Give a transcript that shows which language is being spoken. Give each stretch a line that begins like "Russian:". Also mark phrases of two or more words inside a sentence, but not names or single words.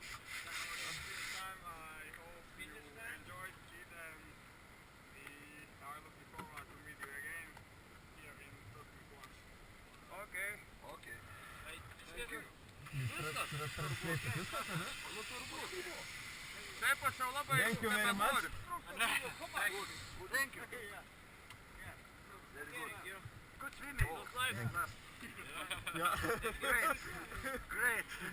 Lithuanian: Viskas, ane? Nu turbūt. Taip, aš jau labai nebenoriu.
English: Thank you. Very good. Good swimming. Yeah. Great.